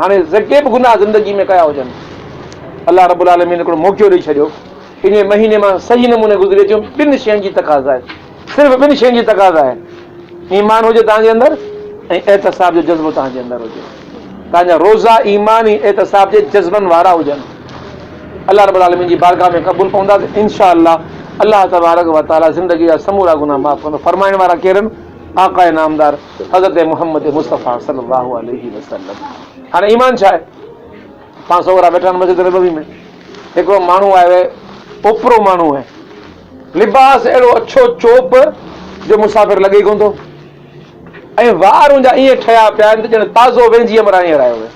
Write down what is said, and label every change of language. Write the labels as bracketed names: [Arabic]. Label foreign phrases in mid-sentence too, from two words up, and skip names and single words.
[Sindhi] हाणे जेके बि गुनाह ज़िंदगी में कया हुजनि, अलाह [Arabic] ربّ العالمين [Sindhi] हिकिड़ो मौक़ो ॾेई छॾियो, इन महीने मां सही नमूने गुज़रे अचो। 2 शयुनि जी तक़ाज़ा आहे, सिर्फ़ु 2 शयुनि जी तक़ाज़ा आहे। ईमान हुजे तव्हांजे अंदरि ऐं एहतिसाब जो जज़्बो तव्हांजे अंदरि हुजे। तव्हांजा रोज़ा ईमान ऐं एहतिसाब जे जज़्बनि वारा हुजनि। अलाह [Arabic] ربّ العالمين [Sindhi] जी बारगाह में क़बूल पवंदा त [Arabic] إن شاء الله تبارك وتعالى [Sindhi] ज़िंदगी जा समूरा गुनाह माफ़ कंदो। फरमाइण वारा केरु आहिनि? आक़ाए नामदार हज़रत मोहम्मद मुस्तफ़ा [Arabic] صلى الله عليه وسلم. [Sindhi] हाणे ईमान छा आहे? पाण सहुरा वेठा आहिनि मस्जिद नबवी में, हिकिड़ो माण्हू आयो आहे, ओपरो माण्हू आहे, लिबास अहिड़ो अछो चोप जो मुसाफ़िर लॻे कोन थो, ऐं वार उनजा ईअं ठहिया पिया आहिनि त ॼण ताज़ो वेंझीअ मरां ईअं आयो आहे।